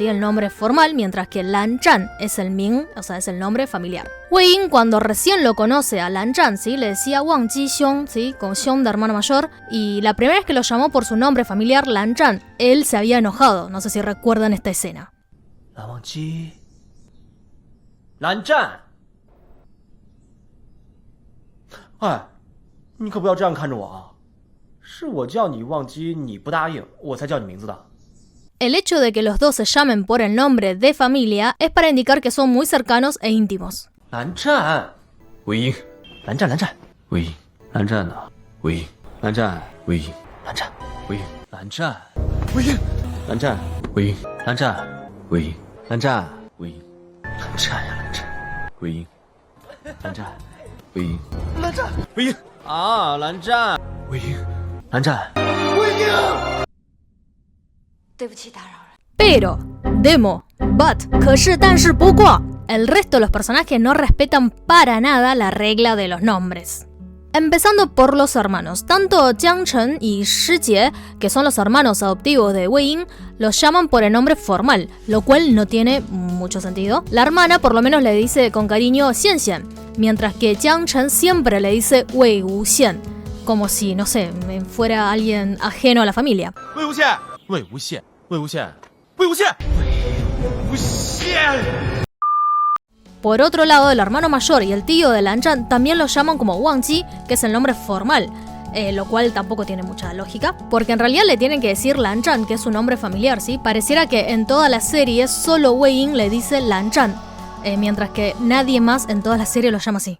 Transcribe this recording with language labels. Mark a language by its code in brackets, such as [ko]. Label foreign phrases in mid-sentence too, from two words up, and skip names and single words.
[es] El nombre formal, mientras que Lan Zhan es el Ming, o sea, es el nombre familiar. Wei Ying, cuando recién lo conoce a Lan Zhan, ¿sí? Le decía Wangji Xiong, ¿sí? Con Xiong de hermano mayor, y la primera vez que lo llamó por su nombre familiar, Lan Zhan, él se había enojado. No sé si recuerdan esta escena. [zh] Lan Wangji，蓝湛，哎，你可不要这样看着我啊！是我叫你忘机，你不答应，我才叫你名字的。 [es] El hecho de que los dos se llamen por el nombre de familia es para indicar que son muy cercanos e íntimos. [zh] 蓝湛，魏英，蓝湛，蓝湛，魏英，蓝湛呢？魏英，蓝湛，魏英，蓝湛，魏英，蓝湛，魏英，蓝湛，魏英，蓝湛，魏英，蓝湛，魏英，蓝湛呀，蓝湛，魏英，蓝湛，魏英，蓝湛，魏英啊，蓝湛，魏英。蓝湛，魏英，对不起，打扰了。Pero, demo, but, 可是，但是，不过, [es] el resto de los personajes no respetan para nada la regla de los nombres. Empezando por los hermanos, tanto Jiang Chen y Shi Jie, que son los hermanos adoptivos de Wei Ying, los llaman por el nombre formal, lo cual no tiene mucho sentido. La hermana por lo menos le dice con cariño Xian Xian, mientras que Jiang Chen siempre le dice Wei Wuxian, como si, no sé, fuera alguien ajeno a la familia. Wei Wuxian, Wei Wuxian, Wei Wuxian, Wei Wuxian, Wei Wuxian. Por otro lado, el hermano mayor y el tío de Lan Zhan también lo llaman como Wang Ji, que es el nombre formal, lo cual tampoco tiene mucha lógica, porque en realidad le tienen que decir Lan Zhan, que es su nombre familiar, ¿sí? Pareciera que en toda la serie solo Wei Ying le dice Lan Zhan, mientras que nadie más en toda la serie lo llama así.